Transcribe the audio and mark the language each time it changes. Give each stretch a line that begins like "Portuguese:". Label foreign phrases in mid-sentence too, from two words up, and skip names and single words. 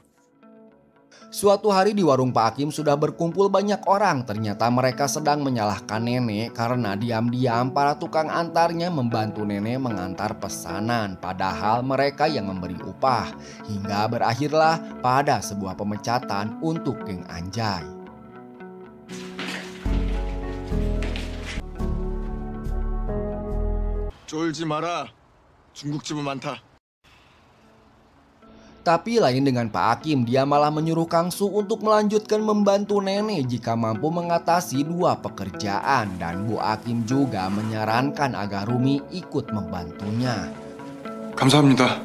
Indonesian: Suatu hari di warung Pak Hakim sudah berkumpul banyak orang. Ternyata mereka sedang menyalahkan nenek karena diam-diam para tukang antarnya membantu nenek mengantar pesanan. Padahal mereka yang memberi upah. Hingga berakhirlah pada sebuah pemecatan untuk geng Anjay.
Korean: 쫄지 마라. 중국집은 많다.
Indonesian: Tapi lain dengan Pak Hakim, dia malah menyuruh Kangsu untuk melanjutkan membantu nenek jika mampu mengatasi 2 pekerjaan. Dan Bu Hakim juga menyarankan agar Rumi ikut membantunya.
Korean: 감사합니다.